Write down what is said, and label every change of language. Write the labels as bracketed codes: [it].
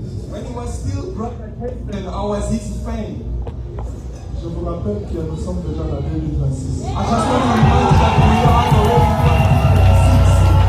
[en] When he was still brother Kevin, I was his friend. [fr] Je vous rappelle que nous sommes déjà en 2026. [en] I just want to remind you that we are already 26.